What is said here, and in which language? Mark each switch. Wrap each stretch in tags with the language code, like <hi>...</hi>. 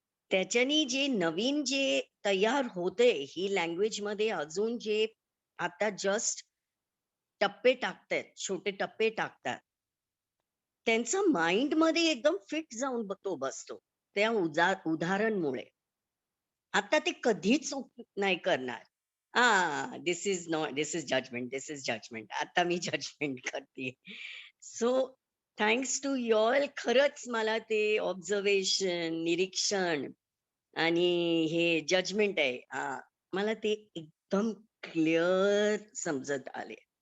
<mr>त्याच्यानी जे नवीन जे तयार होते ही लँग्वेज मध्ये, अजून जे आता जस्ट टप्पे टाकतायत, छोटे टप्पे टाकतात, त्यांचा माइंड मध्ये एकदम फिट जाऊन तो बसतो त्या उदाहरणमुळे. आता ते कधीच नाही करणार.</mr> <en>This is not, this is judgement, this is judgement.</en> <mr>आता मी जजमेंट करते.</mr> <en>So thanks to y'all.</en> <mr>खरंच मला ते ऑब्झर्वेशन, निरीक्षण आणि हे जजमेंट आहे, मला ते एकदम क्लिअर समजत आले.</mr>